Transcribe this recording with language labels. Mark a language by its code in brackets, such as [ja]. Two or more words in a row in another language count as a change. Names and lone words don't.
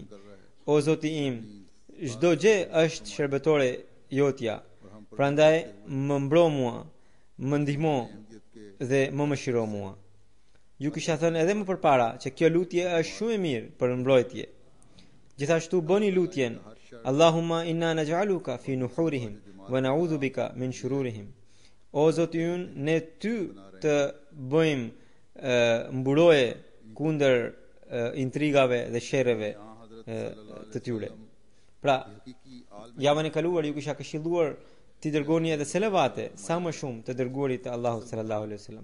[sq] O Zoti im, çdo gjë është shërbetore jotja. Prandaj më mbro mua, më ndihmo dhe më mëshiro mua. Ju kisha thënë edhe më përpara që kjo lutje është shumë e mirë për mbrojtje. Gjithashtu bëni lutjen [ar] اللهم إنا نجعلك في نحورهم ونعوذ بك من شرورهم. [sq] O Zoti ynë, ne ty të bëjmë mburoje kundër intrigave dhe sherreve të tyre. Pra, javën e kaluar ju kisha këshilluar të dërgoni edhe selavate sa më shumë të dërguarit të Allahut [ar] صلى الله عليه وسلم.